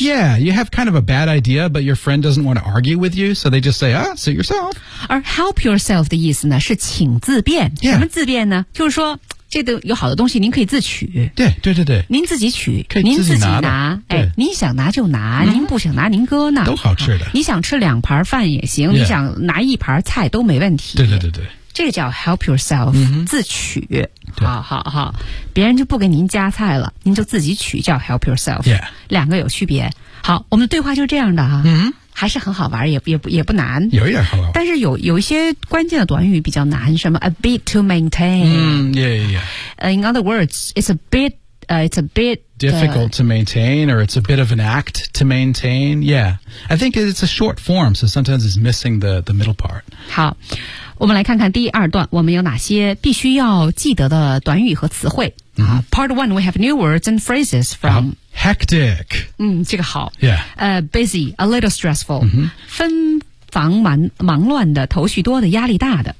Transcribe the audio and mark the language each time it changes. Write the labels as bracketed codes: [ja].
[en] Yeah, you have kind of a bad idea But your friend doesn't want to argue with you So they just say, ah, suit yourself [zh] 而 [en] help yourself [zh] 的意思呢是请自便、 [en] yeah. [zh] 什么自便呢就是说这个有好的东西您可以自取对对对对您自己取可以自己拿哎您想拿就拿、您不想拿您搁那都好吃的、你想吃两盘饭也行、你想拿一盘菜都没问题对对对对这个叫 [en] help yourself,、 [zh] 自取。对好好好。别人就不给您加菜了您就自己取叫 [en] help yourself、 yeah.。 [zh] 两个有区别。好我们的对话就这样的啊。还是很好玩也不难。有一点好玩。但是有一些关键的短语比较难什么 [en] a bit to maintain。 In other words, it's a bit difficult to maintain or it's a bit of an act to maintain. Yeah. I think it's a short form, so sometimes it's missing the middle part. [zh] 好。我们来看看第二段我们有哪些必须要记得的短语和词汇。 [en] Part one, we have new words and phrases from Hectic. [zh] 这个好。 [en] Yeah. Busy, a little stressful. [zh] 纷繁忙乱的头绪多的压力大的。